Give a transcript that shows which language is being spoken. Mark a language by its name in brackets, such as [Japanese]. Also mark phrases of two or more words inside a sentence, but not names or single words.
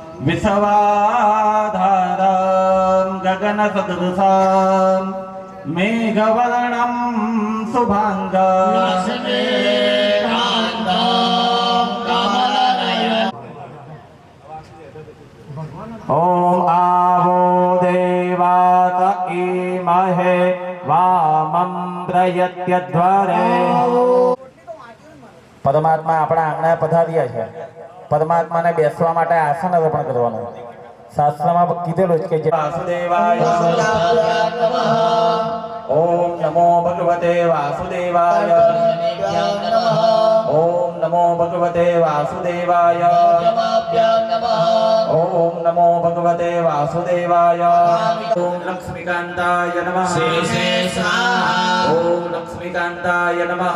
[Sanskrit] विश्वाधारं गगनसदृशं मेघवर्णं शुभाङ्गं ॐ आवो देवात ईमहे वामं प्रयत्यध्वरे [Gujarati] પરમાત્મા આપણા આંગણે પધાર્યા છે. પરમાત્માને બેસવા માટે આસન અર્પણ કરવાનું શાસ્ત્રમાં કીધેલું છે કે [Sanskrit] वासुदेवाय ॐ नमो भगवते वासुदेवाय ॐ नमो भगवते वासुदेवाय ॐ नमो भगवते वासुदेवाय ॐ लक्ष्मीकान्ताय नमः ॐ लक्ष्मीकान्ताय नमः.